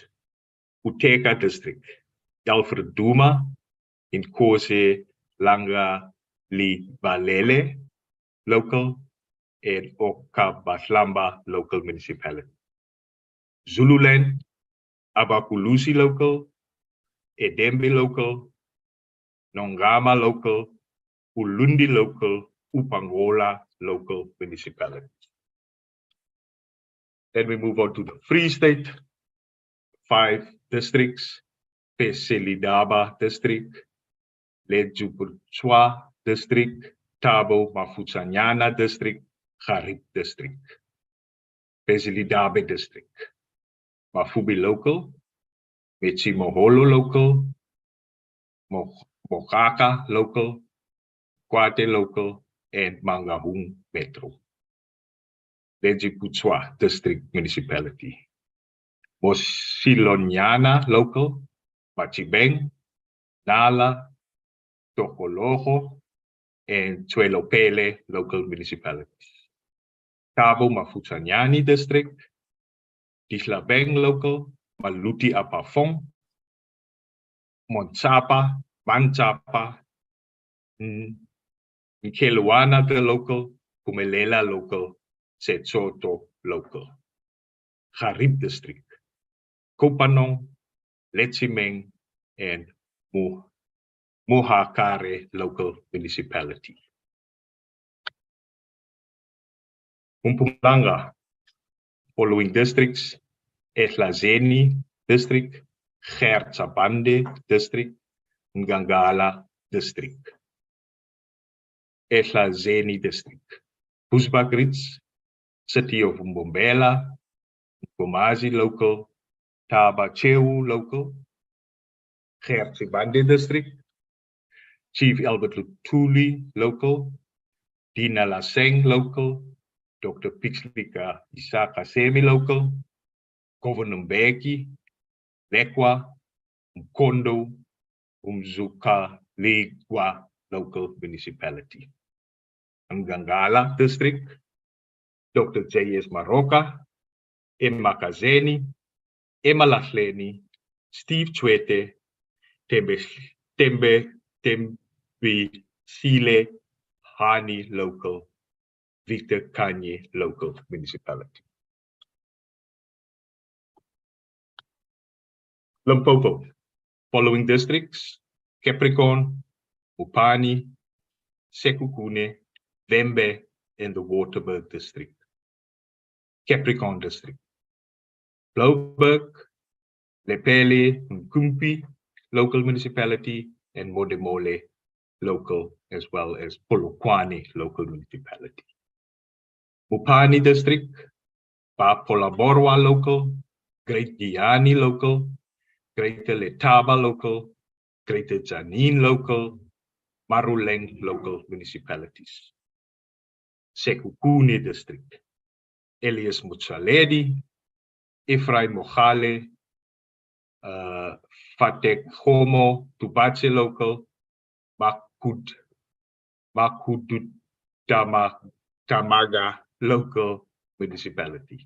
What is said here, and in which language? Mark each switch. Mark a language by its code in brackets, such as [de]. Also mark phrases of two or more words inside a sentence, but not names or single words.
[en] Uteka district, Alfred Duma, Inkose, Langa, Li Balele local, and Okabaslamba local municipality. Zululand, Abakulusi local, Edembe local, Nongama local, Ulundi local, Upangola local municipality. Then we move on to the Free State, 5 districts, Peselidaba district, Lejuputswa district, Tabo Mafutsanyana district, Garib district. Pesilidabe district, Mafubi local, Metsimoholo local, Mokaka local, Kwate local, and Mangahung metro. Lejuputswa district municipality. Mosiloniana local, Machibeng, Nala, Tokoloho, and Tuelopele local municipalities. Tabo Mafutsanyani district, Dislabeng local, Maluti Apafong, Montsapa, Mantsapa, Nkeluana the local, Pumelela local, Setsoto local. Garib district, Kopanong, Letsimeng, and Muhakare local municipality. Mpumalanga, following districts, Ehlazeni district, Gertsabande district, Ngangala district. Ehlazeni district, Busbagrits, City of Mbombela, Gomazi local, Tabacheu local, Gertsabande district, Chief Albert Lutuli local, Dina Laseng local, Dr. Pixlika Isaka Semi local, Governor Mbeki, Lekwa, Mkondo, Umzuka Ligwa local municipality. Ngangala district, Dr. J.S. Maroka, Emakazeni, Emalahleni, Steve Chwete, Tembe Sile, Hani local, Victor Kanye local municipality. Limpopo, following districts, Capricorn, Mupani, Sekukune, Vembe, and the Waterberg district. Capricorn district, Blouberg, Lepele, Nkumpi local municipality, and Modemole local, as well as Polokwane local municipality. Mupani district, Papolaborwa local, Great Guyani local, Greater Letaba local, Greater Janin local, Maruleng local municipalities. Sekukune district, Elias Mutsaledi, Ephraim Mohale, Fatek Homo, Tubache local, Tamaga local municipality.